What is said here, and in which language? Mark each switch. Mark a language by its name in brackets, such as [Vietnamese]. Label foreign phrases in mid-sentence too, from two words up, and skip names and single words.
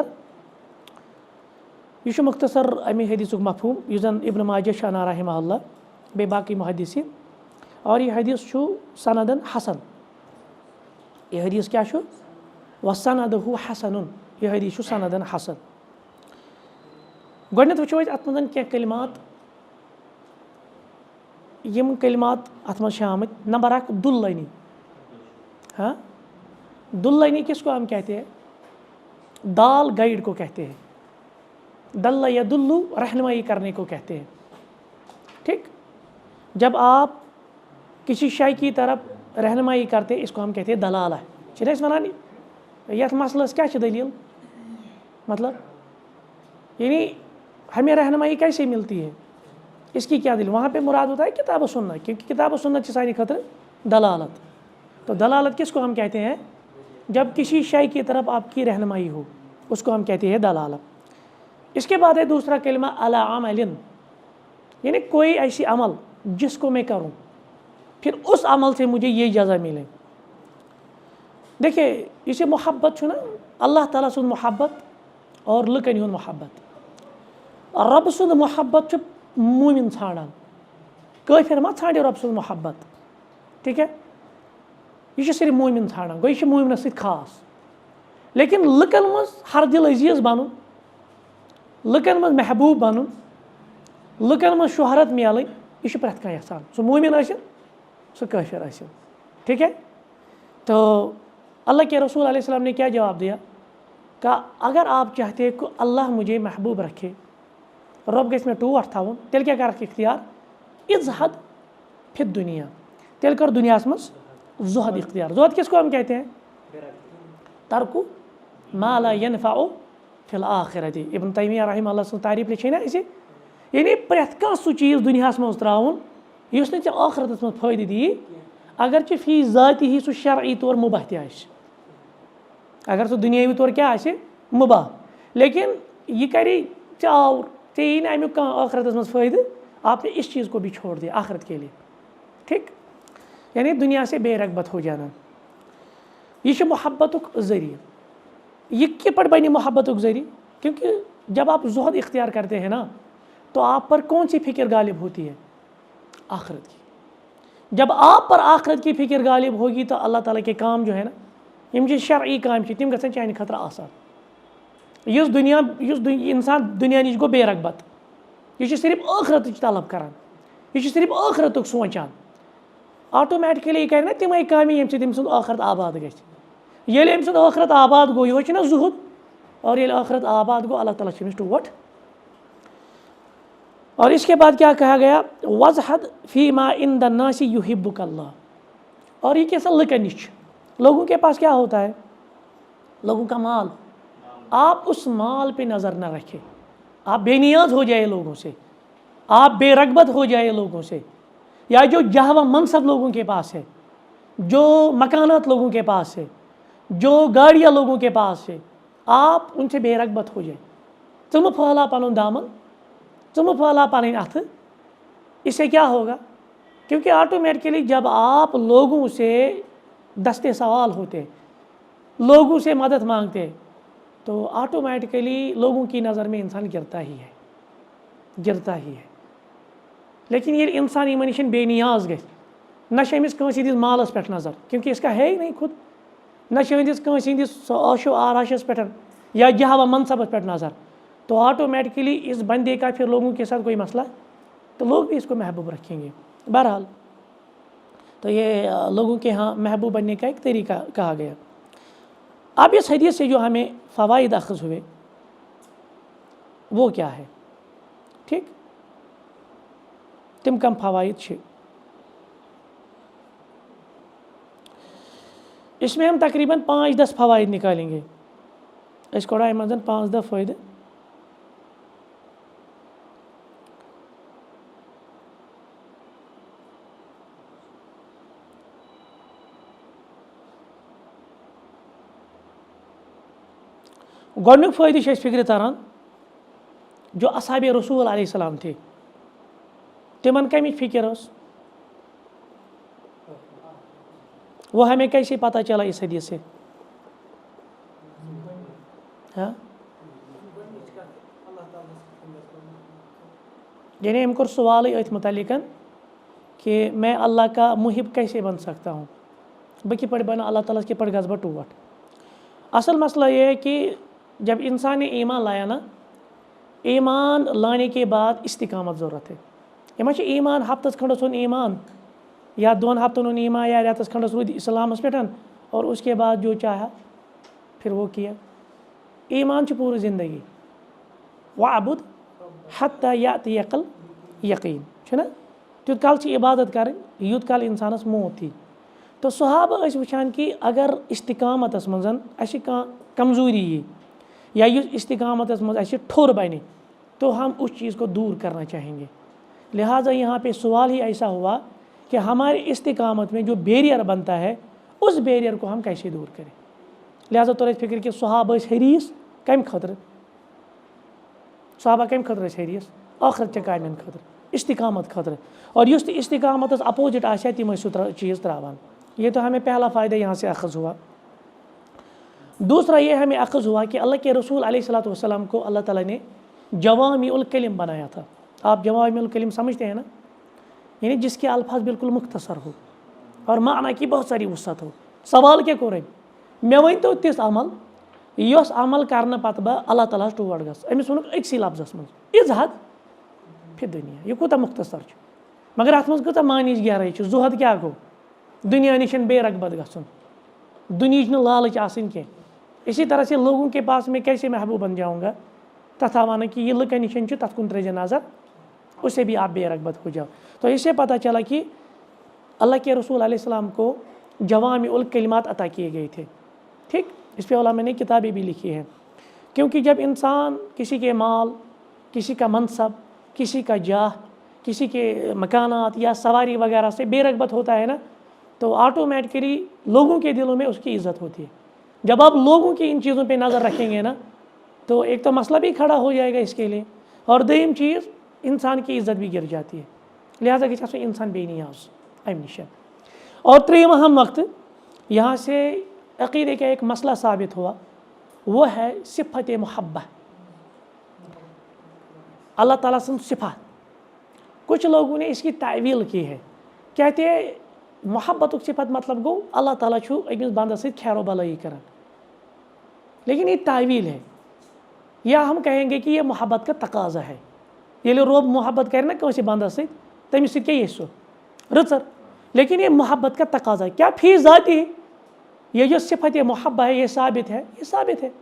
[Kashmiri] یہِ چھُ مختصر اَمہِ حدیٖثُک مفہوٗم یُس زَن ابن ماجہ چھُ اَنان رحمہ اللہ بیٚیہِ باقٕے محدثیٖن اور یہِ حدیٖث چھُ سندن حسن. یہِ حدیٖث کیٛاہ چھُ وسندہُ حسنُن یہِ حدیٖث چھُ سندن حسن. گۄڈنٮ۪تھ وٕچھو أسۍ اَتھ منٛز کینٛہہ کلمات یِم کلمات اَتھ منٛز چھِ آمٕتۍ. نمبر اکھ دُلنی ہاں دُلنی [Urdu] کس کو ہم کہتے ہیں دال گائیڈ کو کہتے ہیں [Arabic] دل یدلو [Urdu] رہنمائی کرنے کو کہتے ہیں. ٹھیک جب آپ کسی شے کی طرف رہنمائی کرتے اس کو ہم کہتے ہیں دلالہ [Kashmiri] چھِنہٕ أسۍ وَنان یَتھ مسلس کیٛاہ چھِ دٔلیٖل [Urdu] مطلب یعنی ہمیں رہنمائی کیسے ملتی ہے اس کی کیا دلیل وہاں پہ مراد ہوتا ہے کتاب و سنت کیونکہ کتاب و سنت [Kashmiri] چھِ سانہِ خٲطرٕ دلالت. [Urdu] تو دلالت کس کو ہم کہتے ہیں جب کسی شے کی طرف آپ کی رہنمائی ہو اس کو ہم کہتے ہیں دلالت. اس کے بعد ہے دوسرا کلمہ [Arabic] علی عمل [Urdu] یعنی کوئی ایسی عمل جس کو میں کروں پھر اس عمل سے مجھے یہ جزا ملے. [Kashmiri] دیکھیے اسے محبت چھُ نا اللہ تعالیٰ سُنٛد محبت اور لُکَن ہُنٛد محبت. رۄبہٕ سُنٛد محبت چھُ موٗمِن ژھانڈان کٲفِر ما ژھانڈِ رۄبہٕ سُنٛد محبت. [Urdu] ٹھیٖک ہے [Kashmiri] یہِ چھُ صرف موٗمِن ژھانڈان گوٚو یہِ چھُ موٗمِنَس سۭتۍ خاص. لیکن لُکَن منٛز ہر دِل عزیٖز بَنُن لُکَن منٛز محبوٗب بَنُن لُکَن منٛز شہرت میلٕنۍ یہِ چھُ پرٛٮ۪تھ کانٛہہ یَژھان سُہ موٗمِن ٲسِن سُہ کٲفِر ٲسِن. [Urdu] ٹھیک ہے تو اللہ کے رسول علیہ السلام نے کیا جواب دیا کہا اگر آپ چاہتے ہیں کہ اللہ مجھے محبوب رکھے [Kashmiri] رۄب گژھِ مےٚ ٹوٹھ تھاوُن تیٚلہِ کیٛاہ کَرکھ اختیار [Arabic] اِزہد فی الدُنیا [Kashmiri] تیٚلہِ کر دُنیاہَس منٛز زُہد اختیار. [Urdu] زُہد کس کو ہم کہتے ہیں [Arabic] ترکو ما لا ينفع فی الآخرت. [Kashmiri] ابن تیمیہ رحمہ اللہ سٕنٛز تعریٖف لیٚچھے نا أسۍ یعنی پرٛٮ۪تھ کانٛہہ سُہ چیٖز دُنیاہَس منٛز ترٛاوُن یُس نہٕ ژےٚ ٲخرتَس منٛز فٲیدٕ دِیی اگرچہ فی ذاتی ہی سہ شرعی طور مباح تہِ آسہِ اگر سہ دنیاوی طور کیا آسہِ مباح [Urdu] لیکن یہ [Kashmiri] کرے ژےٚ یی نہٕ امیُک کانٛہہ ٲخرتس منٛز فٲیدٕ [Urdu] آپ نے اس چیز کو بھی چھوڑ دیا آخرت کے لیے ٹھیک یعنی دنیا سے بے رغبت ہو جانا [Kashmiri] یہ چھُ محبتُک ذریعہ یہ کِتھ پٲٹھۍ بنہِ محبتُک ذریعہ [Urdu] کیونکہ جب آپ زہد اختیار کرتے ہیں نا تو آپ پر کون سی فکر غالب ہوتی ہے آخرت کی جب آپ پر آخرت کی فکر غالب ہوگی تو اللہ تعالیٰ کے کام جو ہے نا [Kashmiri] یم چھ شرعی کام چھ تم گژھن چانہِ خٲطرٕ آسان یُس انسان دنیا نش گوٚو بے رغبت یہ صرف ٲخرتٕچ طلب کران یہ صرف ٲخرتُک سونچان آٹومیٹکلی یہ کرِ نا تمے کامہِ ییٚمہِ سۭتۍ أمۍ سُنٛد ٲخرت آباد گژھِ ییٚلہِ أمۍ سُنٛد ٲخرت آباد گوٚو یِہوے چھُ نا زُہد اور ییٚلہِ ٲخرت آباد گوٚو اللہ تعالیٰ چھُ أمِس ٹوٹھ [Urdu] اور اس کے بعد کیا کہا گیا [Arabic] وَزْحَدْ فِي مَا عِنْدَ النَّاسِ يُحِبُّكَ اللَّهُ [Urdu] اور یہ کیسا [Kashmiri] لُکن نِش چھُ [Urdu] لوگوں کے پاس کیا ہوتا ہے لوگوں کا مال آپ اس مال پہ نظر نہ رکھیں آپ بے نیاز ہو جائے لوگوں سے آپ بے رغبت ہو جائے لوگوں سے یا جو جاہ و منصب لوگوں کے پاس ہے جو مکانات لوگوں کے پاس ہے جو گاڑیاں لوگوں کے پاس ہے آپ ان سے بے رغبت ہو جائیں [Kashmiri] ژٕ مہٕ پھٲلا پنُن دامن ژٕ مہٕ پھٲلا پنٕنۍ اَتھٕ [Urdu] اس سے کیا ہوگا کیونکہ آٹومیٹکلی جب آپ لوگوں سے دستے سوال ہوتے لوگوں سے مدد مانگتے تو آٹومیٹکلی لوگوں کی نظر میں انسان گرتا ہی ہے لیکن یہ انسان [Kashmiri] یمن نش بے نیاز گژھِ نہ چھِ أمِس کٲنٛسہِ ہٕنٛدِس مالس پٮ۪ٹھ نظر [Urdu] کیونکہ اس کا ہے ہی نہیں خود [Kashmiri] نہ چھِ أمِس کٲنٛسہِ ہٕنٛدِس عاشو آراشس پٮ۪ٹھ یا جہاں و منصبس پٮ۪ٹھ نظر [Urdu] تو آٹومیٹکلی اس بندے کا پھر لوگوں کے ساتھ کوئی مسئلہ تو لوگ بھی اس کو محبوب رکھیں گے بہرحال تو یہ لوگوں کے ہاں محبوب بننے کا ایک طریقہ کہا گیا اب اس حدیث سے جو ہمیں فوائد اخذ ہوئے وہ کیا ہے ٹھیک [Kashmiri] تم کم فوائد چھ [Urdu] اس میں ہم تقریباً 5-10 فوائد نکالیں گے اس کو ڈائی منزن 5-10 فائدے [Kashmiri] گۄڈنیُک فٲیدٕ چھِ اَسہِ فِکرِ تران [Urdu] جو اصحاب رسول علیہ السلام تھے [Kashmiri] تمن کمِچ فکر ٲس [Urdu] وہ ہمیں کیسے پتہ چلا اس حدیث سے ہاں یعنی ہم [Kashmiri] کور سوال اتھ متعلق [Urdu] کہ میں اللہ کا محب کیسے بن سکتا ہوں [Kashmiri] بہ کِتھ پٲٹھۍ بنہٕ اللہ تعالیٰ کِتھ پٲٹھۍ گژھٕ بہٕ ٹوٹھ [Urdu] اصل مسئلہ یہ ہے کہ جب انسان نے ایمان لایا نا ایمان لانے کے بعد استقامت ضرورت ہے [Kashmiri] یہ چھِ ایمان ہفتس کھنڈس اوٚن ایمان یا 2 ہفتن اوٚن ایمان یا رٮ۪تس کھنڈس روٗدۍ اسلامس پٮ۪ٹھ [Urdu] اور اس کے بعد جو چاہا پھر وہ کیا [Kashmiri] ایمان چھِ پوٗرٕ زندگی [Arabic] وعبد حتى يأتيك اليقین [Kashmiri] چھُنہ تیوٗت کال چھِ عبادت کرٕنۍ یوٗت کال انسانس موت یی تو صحابہ ٲسۍ وٕچھان کہ اگر استقامتس منٛز اَسہِ کانٛہہ کمزوری یی یا یُس استقامتس منٛز اَسہِ ٹھوٚر بنہِ [Urdu] تو ہم اس چیز کو دور کرنا چاہیں گے لہٰذا یہاں پہ سوال ہی ایسا ہوا کہ ہمارے استقامت میں جو بیریئر بنتا ہے اس بیریئر کو ہم کیسے دور کریں لہٰذا [Kashmiri] توٚر اَسہِ فکر کہ صحابہ ٲسۍ حریٖص کمہِ خٲطرٕ صحابہ کمہِ خٲطرٕ ٲسۍ حریٖص ٲخرت چہِ کامٮ۪ن خٲطرٕ استقامت خٲطرٕ اور یُس تہِ استقامتس اپوزٹ آسہِ ہا تِم ٲسۍ سُہ چیٖز ترٛاوان [Urdu] یہ تو ہمیں پہلا فائدہ یہاں سے اخذ ہوا دوسرا یہ ہمیں اخذ ہوا کہ اللہ کے رسول علیہ الصلوۃ والسلام کو اللہ تعالیٰ نے جوامع الکلم بنایا تھا آپ جوامع الکلم سمجھتے ہیں نا یعنی جس کے الفاظ بالکل مختصر ہو اور معنی کی بہت ساری وسعت ہو سوال کیا [Kashmiri] کوٚر أمۍ مےٚ ؤنۍتو تِژھ عمل یۄس عمل کرنہٕ پتہٕ بہٕ اللہ تعالیٰ ہس ٹوٹھ گژھٕ أمِس ووٚنُکھ أکسٕے لفظس منٛز [Arabic] اِزہد فی دُنیا [Kashmiri] یہ کوٗتاہ مختصر چھُ مگر اتھ منٛز کۭژاہ معنیِچ گہرٲیی چھِ زُہد کیاہ گوٚو دنیا نِش بے رغبت گژھُن دُنہِچ نہٕ لالٕچ آسٕنۍ کینٛہہ اسی [Urdu] طرح سے لوگوں کے پاس میں کیسے محبوب بن جاؤں گا [Kashmiri] تتھا وانا کہ یہ لُکن نِش چھُ تتھ کُن ترٲیزِ نظر [Urdu] اس سے بھی آپ بے رغبت ہو جاؤ تو اس سے پتہ چلا کہ اللہ کے رسول علیہ السلام کو جوامع الکلمات عطا کیے گئے تھے ٹھیک اس پہ علماء نے کتابیں بھی لکھی ہیں کیونکہ جب انسان کسی کے مال کسی کا منصب کسی کا جاہ کسی کے مکانات یا سواری وغیرہ سے بے رغبت ہوتا ہے نا تو آٹومیٹکلی لوگوں کے دلوں میں اس کی عزت ہوتی ہے. جب آپ لوگوں کی ان چیزوں پہ نظر رکھیں گے نا تو ایک تو مسئلہ بھی کھڑا ہو جائے گا اس کے لیے, اور دویم چیز انسان کی عزت بھی گر جاتی ہے. لہٰذا کہ انسان بے نیاز امہ نش. اور تریم اہم وقت یہاں سے عقیدے کا ایک مسئلہ ثابت ہوا, وہ ہے صفت محبہ, [Kashmiri] اللہ تعالیٰ سن صفات. [Urdu] کچھ لوگوں نے اس کی تعویل کی ہے, کہتے ہیں محبت صفت مطلب [Kashmiri] گو اللہ تعالیٰ چھو اکس بندس ست خیر و بلائی کران, [Urdu] لیکن یہ تعویل ہے. یا ہم کہیں گے کہ یہ محبت کا تقاضا ہے. [Kashmiri] ییٚلہِ رب محبت کرے نا کٲنٛسہِ بندس ست تمس ست کیٛاہ سُہ رٕژر, [Urdu] لیکن یہ محبت کا تقاضا ہے. کیا فی ذاتی یہ جو صفت محبہ ہے یہ ثابت ہے, یہ ثابت ہے.